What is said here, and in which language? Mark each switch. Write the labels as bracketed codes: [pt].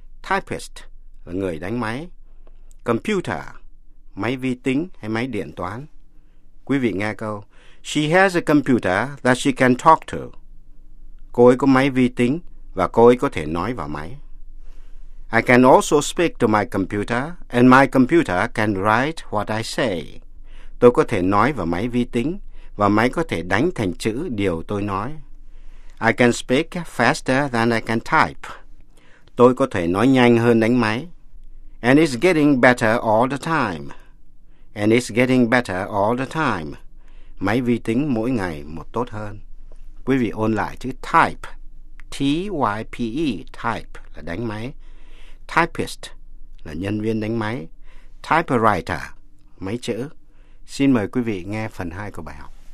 [vi] Typist, người đánh máy. Computer, máy vi tính hay máy điện toán. Quý vị nghe câu. [en] She has a computer that she can talk to. [vi] Cô ấy có máy vi tính và cô ấy có thể nói vào máy. [en] I can also speak to my computer and my computer can write what I say. [vi] Tôi có thể nói vào máy vi tính và máy có thể đánh thành chữ điều tôi nói. [en] I can speak faster than I can type. [vi] Tôi có thể nói nhanh hơn đánh máy. [en] And it's getting better all the time. And it's getting better all the time. [vi] Máy vi tính mỗi ngày một tốt hơn. Quý vị ôn lại chữ type. T-Y-P-E, type, là đánh máy. Typist, là nhân viên đánh máy. Typewriter, máy chữ. Xin mời quý vị nghe phần 2 của bài học.